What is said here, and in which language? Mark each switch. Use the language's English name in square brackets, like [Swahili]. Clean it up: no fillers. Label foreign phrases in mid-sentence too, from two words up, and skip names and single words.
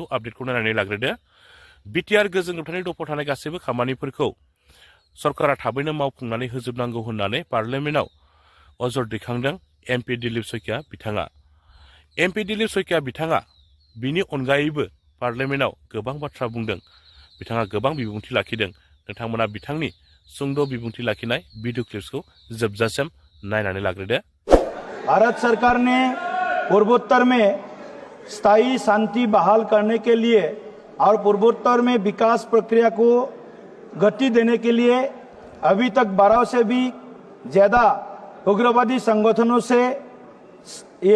[Bodo] आपडेटखौ नायनानै लाग्रोदो बिटिआर गोजोन गोबथानि दफायाव थानाय गासैबो खामानिफोरखौ सरकारा थाबैनो मावफुंनानै होजोबनांगौ होननानै पार्लियामेन्टआव अजद दैखांदों एमपि दिलीप सैकिया बिथाङा एमपि दिलीप सैकिया बिथाङा बिनि अनगायैबो पार्लियामेन्टआव गोबां बाथ्रा बुंदों बिथाङा गोबां बिबुंथि लाखिदों नोंथांमोना बिथांनि सुंद' बिबुंथि लाखिनाय भिडिअ क्लिप्सखौ जोबजासिम नायनानै लाग्रोदो [Hindi] भारत सरकार ने पूर्वोत्तर में स्थायी शांति बहाल करने के लिए और पूर्वोत्तर में विकास प्रक्रिया को गति देने के लिए अभी तक 12 से भी ज़्यादा उग्रवादी संगठनों से ये